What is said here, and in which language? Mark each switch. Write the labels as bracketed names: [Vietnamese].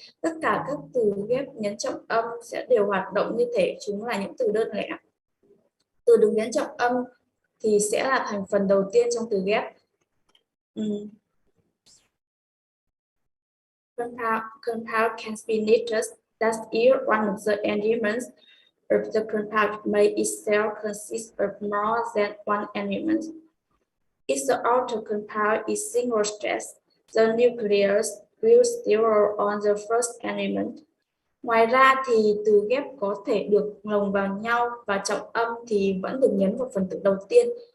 [Vietnamese] Tất cả các từ ghép nhấn trọng âm sẽ đều hoạt động như thể chúng là những từ đơn lẻ. Từ được nhấn trọng âm thì sẽ là thành phần đầu tiên trong từ ghép. [English] Compound can be knitted, that is, one of the elements of the compound may itself consist of more than one element. If the outer compound is single stress, the nucleus will still on the first element. [Vietnamese] Ngoài ra thì từ ghép có thể được lồng vào nhau và trọng âm thì vẫn được nhấn vào phần tử đầu tiên.